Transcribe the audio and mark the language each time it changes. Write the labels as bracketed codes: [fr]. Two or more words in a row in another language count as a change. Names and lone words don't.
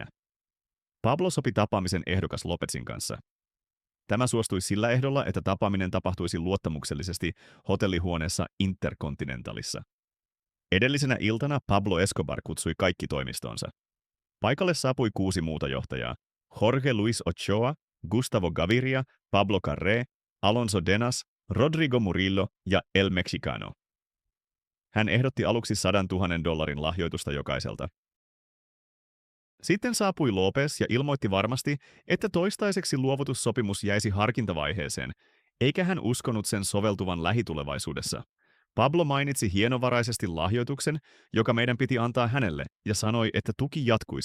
[fi] Pablo sopi tapaamisen ehdokas Lópezin kanssa. Tämä suostui sillä ehdolla, että tapaaminen tapahtuisi luottamuksellisesti hotellihuoneessa Intercontinentalissa. Edellisenä iltana Pablo Escobar kutsui kaikki toimistoonsa. Paikalle saapui 6 muuta johtajaa: Jorge Luis Ochoa, Gustavo Gaviria, Pablo Carré, Alonso Denas, Rodrigo Murillo ja El Mexicano. Hän ehdotti aluksi $100,000 lahjoitusta jokaiselta. Sitten saapui López ja ilmoitti varmasti, että toistaiseksi luovutussopimus jäisi harkintavaiheeseen, eikä hän uskonut sen soveltuvan lähitulevaisuudessa. Pablo mainitsi hienovaraisesti lahjoituksen, joka meidän piti antaa hänelle, ja sanoi, että tuki jatkuisi.